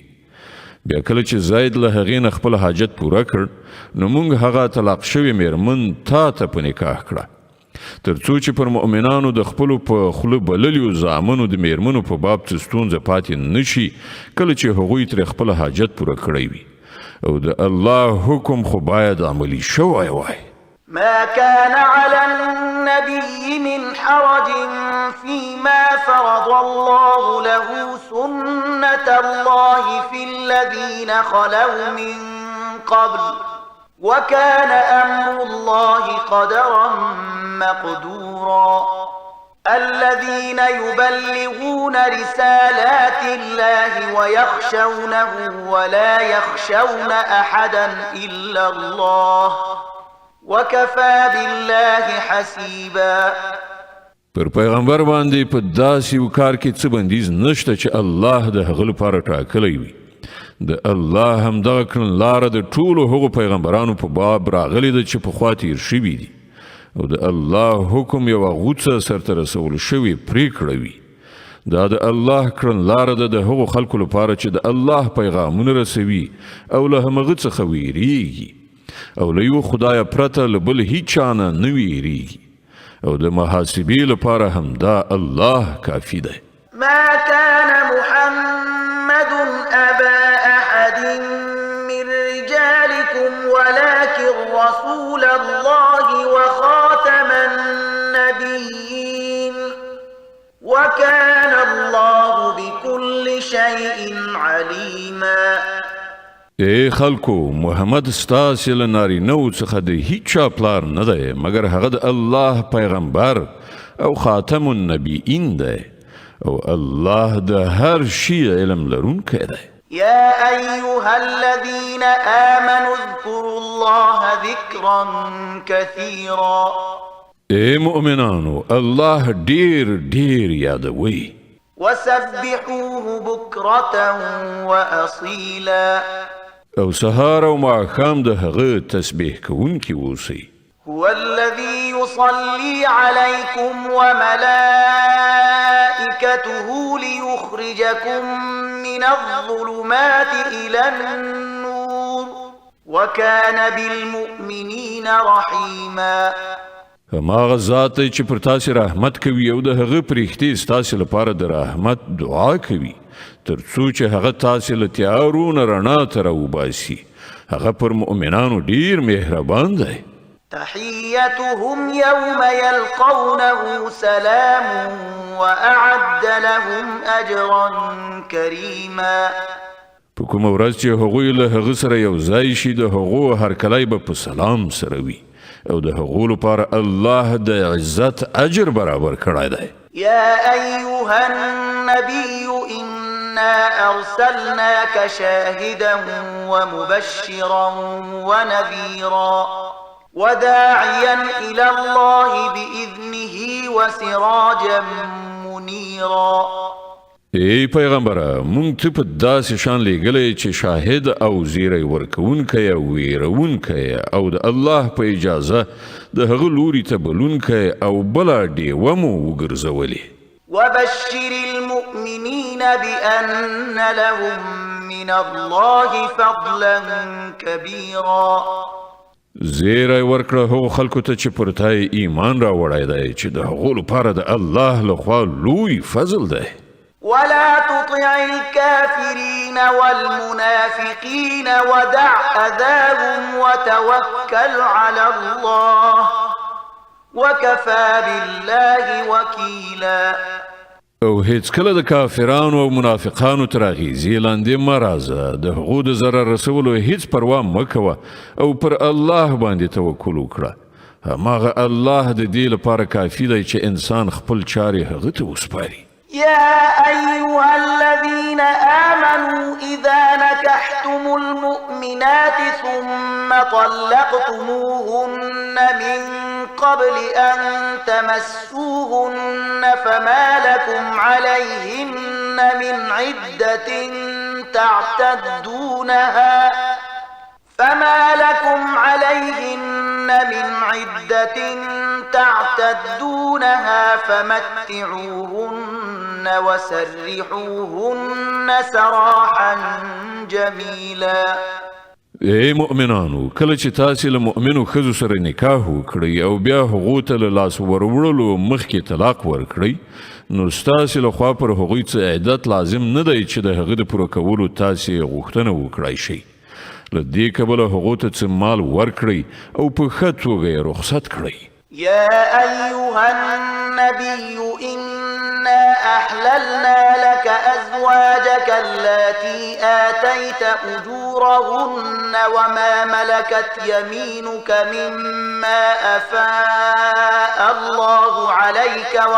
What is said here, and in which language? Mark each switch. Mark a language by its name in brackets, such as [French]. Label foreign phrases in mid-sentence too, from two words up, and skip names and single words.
[Pashto] بیا کله چې زید له هغې نه خپل حاجت پوره کړ نو موږ هغه طلاق شوې میرمن تا ته په نکاح کړه تر څو چې پر مؤمنانو د خپلو په خوله بللیو زامنو د میرمنو په باب څه ستونزه پاتې نه شي کله چې هغوی ترې خپل حاجت پوره کړی وي او د الله حکم خو باید عملی شوی وای. [Arabic] ما كان على النبي من حرج فيما فرض الله له سنة الله في الذين خلوا من قبل وكان أمر الله قدرا مقدورا الذين يبلغون رسالات الله ويخشونه ولا يخشون أحدا إلا الله وكفى بالله حسيبا. [Pashto] پر پیغمبر باندې په داسې یو کار کې څه بندیز نشته چې الله د هغه لپاره ټاکلی وي. د الله همدغه کړنلاره د ټولو هغو پیغمبرانو په باب راغلې ده چې پخوا تیر شوي دي او د الله حکم یوه غوڅه سرته رسول شوې پریکړه وي. دا د الله کړنلاره ده د هغو خلکو لپاره چې د الله پیغامونه رسوي او له همغه څخه ویریږي او له یو خدای پرته له بل هیچا نه نه ویریږي او د محاسبې لپاره هم دا الله کافي دی. [Arabic] ما كان محمد أبا أحد من رجالكم ولكن رسول الله وخاتم النبيين وكان الله بكل شيء عليما. [Pashto] ای خلکو، محمد ستاسې له نارینهو څخه د هیچا پلار نه دی مګر هغه د الله پیغمبر او [Arabic] خاتم النبیین [Pashto] دی او الله د هر شي علم لرونکی دی. [Arabic] يا أيها الذين آمنوا اذكروا الله ذكرا كثيرا. [Pashto] ای مؤمنانو، الله ډیر ډیر یادوي. [Arabic] وسبحوه بكرة وأصيلا. [Pashto] او سهار او ماښام د هغه تسبیح کوونکي اوسئ. [Arabic] هو الذي يصلي عليكم وملائكته ليخرجكم من الظلمات إلى النور وكان بالمؤمنين رحيما. [Pashto] هماغه ذات دی چې پر تاسې رحمت کوي او د هغه پرښتې ستاسې لپاره د رحمت دعا کوي تر څو چې هغه تاسې له تیارو نه رڼا ته راوباسي. هغه پر مؤمنانو ډیر مهربان دی. [Arabic] تحيتهم يوم يلقونه سلام وأعد لهم أجرا كريما. [Pashto] په کومه ورځ چې هغوی له هغه سره یو ځای شي د هغو هرکلی به په سلام سره وي او د هغو لپاره الله د عزت اجر برابر کړی دی. [Arabic] يا أيها النبي إنا أرسلناك شاهدا ومبشرا ونذيرا وداعيا إلى الله بإذنه وسراجا منيرا. [Pashto] ای پیغمبره، مونږ ته په داسې شان لیږلی چې شاهد او زیری ورکوونکی او ویرونکی او د الله په اجازه د هغه لوري ته بلونکی او بله ډیوه مو وګرځولې. [Arabic] وبشر المؤمنين بأن لهم من الله فضلا كبيرا. [Pashto] زیری ورکړه هغو خلکو ته چې پر تا ایمان راوړی دی چې د هغو لپاره د الله لخوا لوی فضل دی. [Arabic] ولا تطع الكافرين والمنافقين ودع أذاهم وتوكل على الله وكفى بالله وكيلا. [Pashto] او هیڅ کله د کافرانو او منافقانو تر اغیزې لاندې مه راځه. د هغو د ضرر رسولو هیڅ پروا مه کوه او پر الله باندې توکل وکړه. هماغه الله د دې لپاره کافي دی چې انسان خپل چارې هغه ته وسپاري. [Arabic] يا أيها الذين آمنوا إذا نكحتم المؤمنات ثم طلقتموهن من قبل أن تمسوهن فما لكم عليهن من عدة تعتدونها فمتعوهن وسرحوهن سراحا جميلا. [Pashto] ای مؤمنانو، کله چې تاسې له مؤمنو ښځو سره نکاح وکړئ او بیا هغو ته له لاس وروړلو مخکې طلاق ورکړئ نو ستاسې لخوا پر هغوی څه عدت لازم نه دی چې د هغه د پوره کولو تاسې غوښتنه وکړای شئ. له دې کبله هغو ته څه مال ورکړئ او په ښه توګه یې رخصت کړئ. [Arabic] يا أيها النبي إنا أحللنا لك أزواجك التي آتيت أجورهن وما ملكت يمينك مما أفاء الله عليك